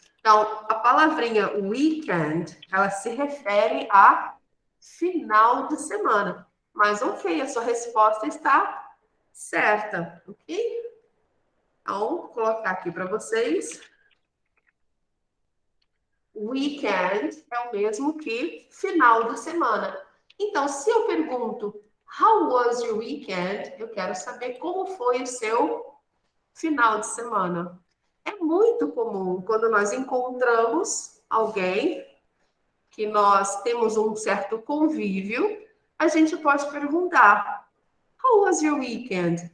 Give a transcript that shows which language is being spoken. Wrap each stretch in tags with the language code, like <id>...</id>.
<pt>Então, a palavrinha weekend, ela se refere a final de semana. Mas ok, a sua resposta está certa, ok? Então, vou colocar aqui para vocês. Weekend é o mesmo que final de semana. Então, se eu pergunto,</pt> <en>how was your weekend?</en> <pt>Eu quero saber como foi o seu final de semana. É muito comum quando nós encontramos alguém que nós temos um certo convívio, a gente pode perguntar,</pt> <en>how was your weekend?</en>